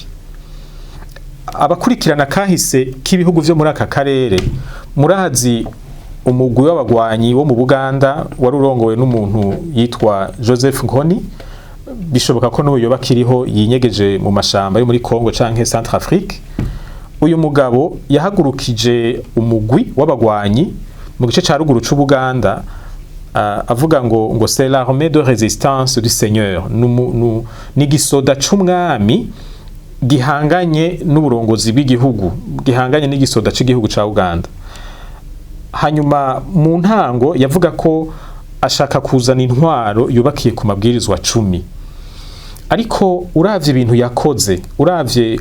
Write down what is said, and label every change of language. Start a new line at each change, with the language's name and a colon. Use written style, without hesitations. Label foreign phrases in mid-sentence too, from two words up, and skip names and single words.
Rundi: Abakurikirana kahise k'ibihugu vyo muri aka karere murazi umugwi w'abagwanyi wo mu Buganda wari urongowe n'umuntu yitwa Joseph Nkoni, bishoboka ko n'uyo bakiriho yinyegeje mu mashamba yo muri Congo canke Centrafrique. Uyu mugabo yahagurukije umugwi w'abagwanyi mu gice ca ruguru c'Ubuganda, avuga ngo
French: c'est l'armée de résistance du Seigneur,
Rundi: ni gisoda c'umwami gihanganye n'uburongozi bw'igihugu, gihanganye n'igisoda c'igihugu ca Uganda. Hanyuma mu ntango yavuga ko ashaka kuzana intwaro yubakiye ku mabwirizwa 10, ariko uravye ibintu yakoze, uravye